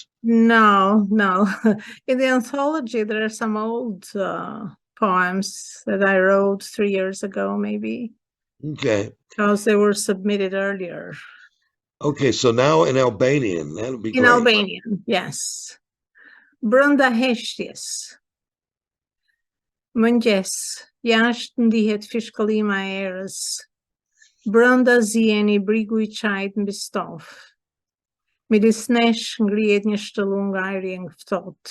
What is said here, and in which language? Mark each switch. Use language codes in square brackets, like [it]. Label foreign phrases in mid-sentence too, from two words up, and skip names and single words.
[en] No. In the anthology, there are some old poems that I wrote 3 years ago, maybe, Okay. because they were submitted earlier. Okay, so now in Albanian, that'll be In great. Albanian, yes. [sq] Brenda heshtjes. Mëngjes, jashtë ndihet fishkëllima e erës. Brenda zieni brigu I qajt mbi stof. Midis nesh ngrihet një shtëllung ajri e ftohtë.